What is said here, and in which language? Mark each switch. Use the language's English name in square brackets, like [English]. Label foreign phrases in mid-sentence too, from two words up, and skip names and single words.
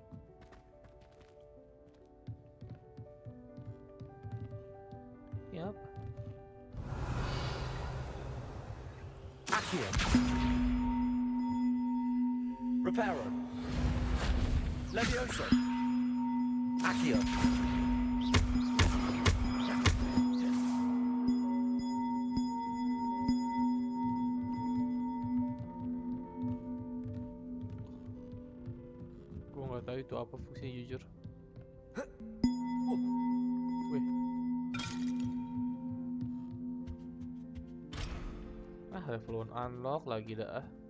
[Indonesian] Ini apa? Accio. Reparo. Levioso. Accio. Gue nggak tahu itu apa fungsinya jujur. Wih. Level 1 unlock lagi dah.